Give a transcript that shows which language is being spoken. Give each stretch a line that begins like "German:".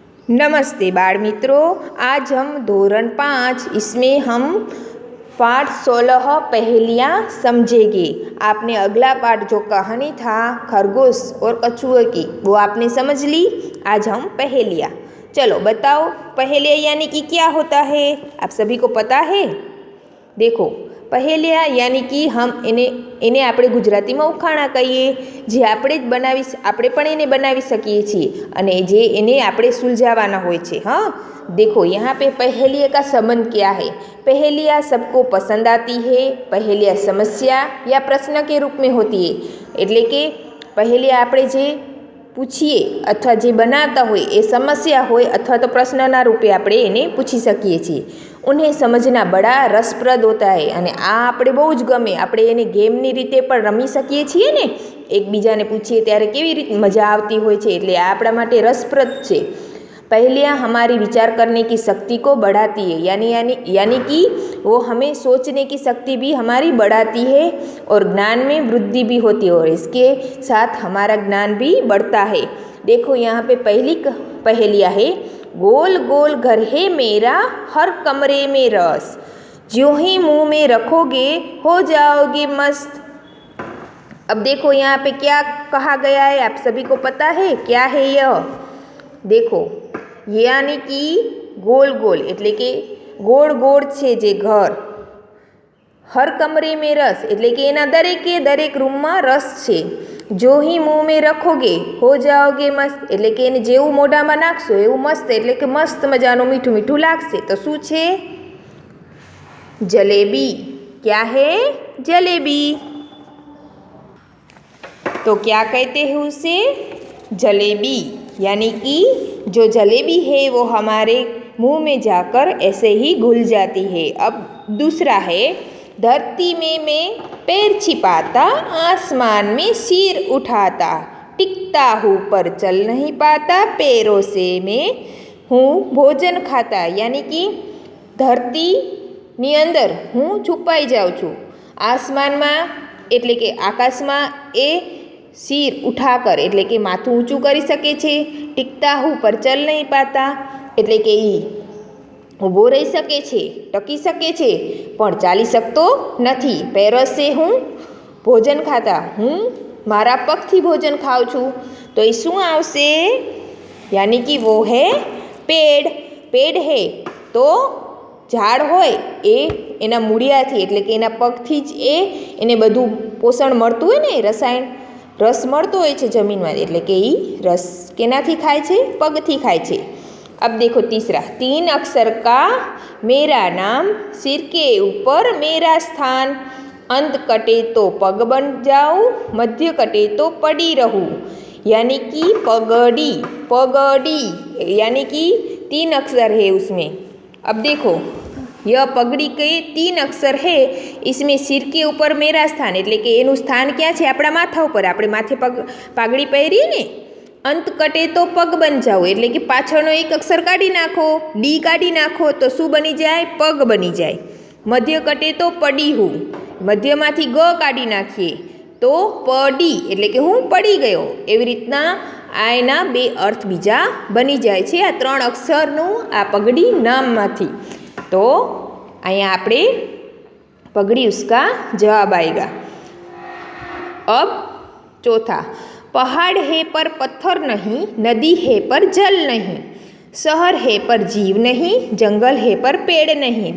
Hindi: नमस्ते बाल मित्रों, आज हम धोरण 5 इसमें हम पाठ 16 पहेलियाँ समझेंगे। आपने अगला पाठ जो कहानी था खरगोश और कछुए की वो आपने समझ ली। आज हम पहेलियाँ, चलो बताओ पहेलियाँ यानी कि क्या होता है, आप सभी को पता है। देखो पहेलियाँ यानी कि हम
Gujarati: એને આપણે ગુજરાતીમાં ઉખાણા કહીએ, જે આપણે જ આપણે પણ એને બનાવી શકીએ છીએ અને જે એને આપણે સુલझावाना હોય છે।
Hindi: हाँ देखो यहाँ पे पहेलिया का संबंध क्या है। पहेलियाँ सबको पसंद आती है। पहेलियाँ समस्या या प्रश्न के रूप में होती है,
Gujarati: એટલે કે पहेलियाँ આપણે જે પૂછીએ અથવા જે બનાવતા હોય એ સમસ્યા હોય અથવા તો પ્રશ્નના રૂપે આપણે એને પૂછી શકીએ છીએ।
Hindi: उन्हें समझना बड़ा रसप्रद होता है
Gujarati: અને આ આપણે બહુ જ ગમે। આપણે એને ગેમની રીતે પણ રમી શકીએ છીએ ને, એકબીજાને પૂછીએ ત્યારે કેવી રીતે મજા આવતી હોય છે, એટલે આ આપણા માટે રસપ્રદ છે।
Hindi: पहेलियाँ हमारी विचार करने की शक्ति को बढ़ाती है, यानी कि वो हमें सोचने की शक्ति भी हमारी बढ़ाती है और ज्ञान में वृद्धि भी होती है और इसके साथ हमारा ज्ञान भी बढ़ता है। देखो यहाँ पे पहली पहेलियाँ है, गोल गोल घर है मेरा हर कमरे में रस, ज्यों ही मुँह में रखोगे हो जाओगे मस्त। अब देखो यहाँ पे क्या कहा गया है, आप सभी को पता है क्या है यह। देखो यानी कि गोल गोल
Gujarati: એટલે કે ગોળ ગોળ છે જે ઘર, હર કમરે में રસ એટલે કે એના દરેકે દરેક રૂમમાં રસ છે। જો ही
Hindi: मुँह में रखोगे हो जाओगे मस्त
Gujarati: એટલે કે એને જેવું મોઢામાં નાખશો એવું મસ્ત એટલે કે મસ્ત મજાનું મીઠું મીઠું લાગશે। તો શું છે? जलेबी।
Hindi: क्या है?
Gujarati: जलेबी।
Hindi: तो क्या कहते हैं उसे? जलेबी। यानी कि जो जलेबी है वो हमारे मुंह में जाकर ऐसे ही घुल जाती है। अब दूसरा है, धरती में मैं पैर छिपाता आसमान में सिर उठाता, टिकता हूँ पर चल नहीं पाता, पैरों से मैं हूँ भोजन खाता। यानी कि
Gujarati: धरतीની અંદર હું છુપાઈ જાઉં છું, આસમાનમાં એટલે કે આકાશમાં એ
Hindi: सिर उठाकर
Gujarati: એટલે કે માથું ઊંચું કરી શકે છે। ટીકતા હું પર ચલ નહીં પાતા એટલે કે એ ઊભો રહી શકે છે, ટકી શકે છે પણ ચાલી શકતો નથી। પેરસે હું ભોજન ખાતા, હું મારા પગથી ભોજન ખાઉં છું। તો એ શું આવશે?
Hindi: यानी कि वो है पेड़। पेड़ है तो
Gujarati: ઝાડ હોય એ એના મૂળિયાથી એટલે કે એના પગથી જ એને બધું પોષણ મળતું હોય ને, રસાયણ રસ મળતો હોય છે જમીનમાં, એટલે કે એ રસ કેનાથી ખાય છે? પગથી ખાય છે।
Hindi: अब देखो तीसरा, 3 अक्षर का मेरा नाम, सिर के ऊपर मेरा स्थान, अंत कटे तो पग बन जाऊँ, मध्य कटे तो पड़ी रहूँ। यानी कि पगड़ी। पगड़ी यानी कि 3 अक्षर है उसमें। अब देखो यह पगड़ी के 3 अक्षर है, इसमें सिर के ऊपर मेरा स्थान
Gujarati: એટલે કે એનું સ્થાન ક્યાં છે? આપણા માથા ઉપર। આપણે માથે પાઘડી પહેરીએ ને। અંત કટે તો પગ બન જાઓ એટલે કે પાછળનો એક અક્ષર કાઢી નાખો, ડી કાઢી નાખો તો શું બની જાય? પગ બની જાય। મધ્ય કટે તો પડી હું, મધ્યમાંથી ગ કાઢી નાખીએ તો પડી એટલે કે હું પડી ગયો। એવી રીતના આ એના બે અર્થ બીજા બની જાય છે આ 3 અક્ષરનું આ પગડી નામમાંથી।
Hindi: तो
Gujarati: અહીંયા આપણે
Hindi: पगड़ी उसका जवाब आएगा। अब चौथा, पहाड़ है पर पत्थर नहीं, नदी है पर जल नहीं, शहर है पर जीव नहीं, जंगल है पर पेड़ नहीं।